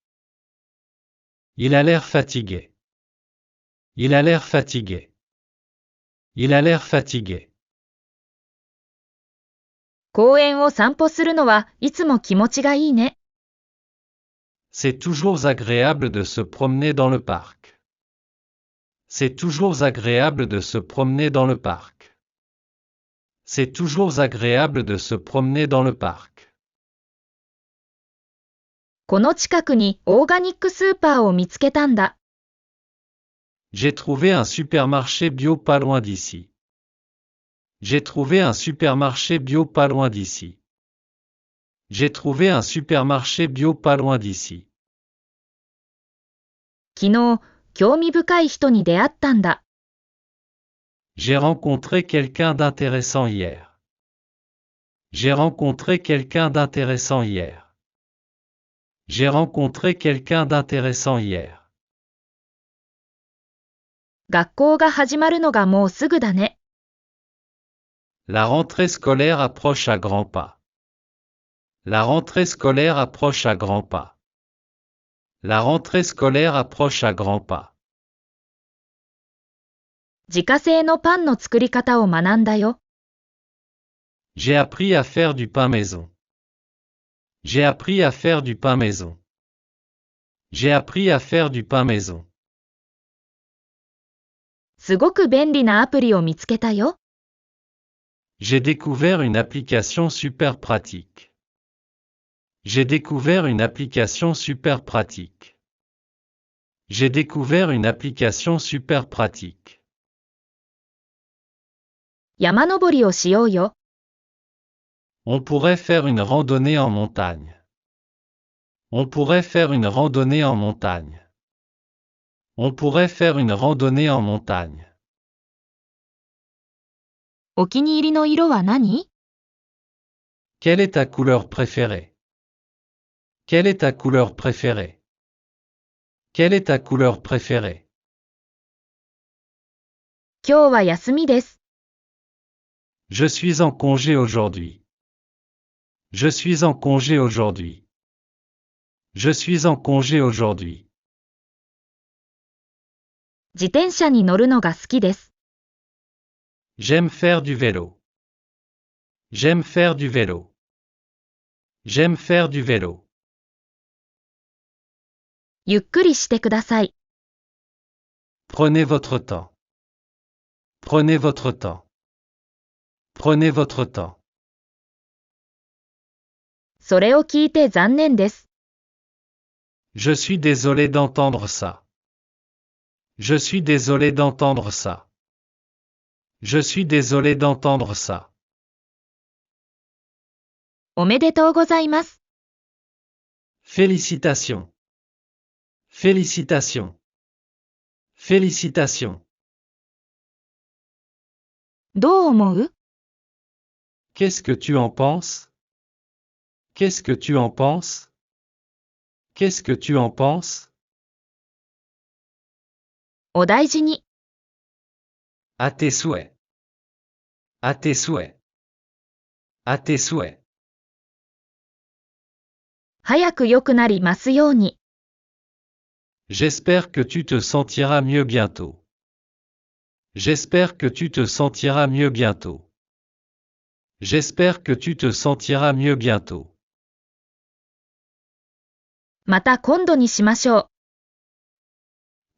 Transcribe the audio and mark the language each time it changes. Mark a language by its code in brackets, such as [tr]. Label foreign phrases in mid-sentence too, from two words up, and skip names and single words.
[fr] Il a l'air fatigué. Il a l'air fatigué. Il a l'air fatigué. [ja] 公園を散歩するのはいつも気持ちがいいね。 [fr] C'est toujours agréable de se promener dans le parc. C'est toujours agréable de se promener dans le parc. C'est toujours agréable de se promener dans le parc. [ja] この近くにオーガニックスーパーを見つけたんだ。 [fr] J'ai trouvé un supermarché bio pas loin d'ici. J'ai trouvé un supermarché bio pas loin d'ici. J'ai trouvé un supermarché bio pas loin d'ici. [ja] 昨日、興味深い人に出会ったんだ。 [fr] J'ai rencontré quelqu'un d'intéressant hier. J'ai rencontré quelqu'un d'intéressant hier. J'ai rencontré quelqu'un d'intéressant hier. [ja] 学校が始まるのがもうすぐだね。 [fr] La rentrée scolaire approche à grands pas. La rentrée scolaire approche à grands pas. La rentrée scolaire approche à grands pas. [ja] 自家製のパンの作り方を学んだよ。 [fr] J'ai appris à faire du pain maison. J'ai appris à faire du pain maison. J'ai appris à faire du pain maison. [ja] すごく便利なアプリを見つけたよ。 [fr] J'ai découvert une application super pratique. J'ai découvert une application super pratique. J'ai découvert une application super pratique. [ja] 山登りをしようよ。 [fr] On pourrait faire une randonnée en montagne. On pourrait faire une randonnée en montagne. On pourrait faire une randonnée en montagne. [ja] お気に入りの色は何？ [fr] Quelle est ta couleur préférée? Quelle est ta couleur préférée? Quelle est ta couleur préférée? [ja] 今日は休みです。 [fr] Je suis en congé aujourd'hui. Je suis en congé aujourd'hui. Je suis en congé aujourd'hui. [ja] 自転車に乗るのが好きです。 [fr] J'aime faire du vélo. J'aime faire du vélo. J'aime faire du vélo. [ja] ゆっくりしてください。 [fr] Prenez votre temps. Prenez votre temps. Prenez votre temps. [ja] それを聞いて残念です。 [fr] Je suis désolé d'entendre ça. Je suis désolé d'entendre ça. Je suis désolé d'entendre ça. [ja] おめでとうございます。 [fr] Félicitations. Félicitations. Félicitations. [ja] どう思う？ [fr] Qu'est-ce que tu en penses? Qu'est-ce que tu en penses? Qu'est-ce que tu en penses? [ja] お大事に。 [fr] À tes souhaits. À tes souhaits. À tes souhaits. [ja] 早く良くなりますように。 [fr] J'espère que tu te sentiras mieux bientôt. J'espère que tu te sentiras mieux bientôt. J'espère que tu te sentiras mieux bientôt. [ja] また今度にしましょう。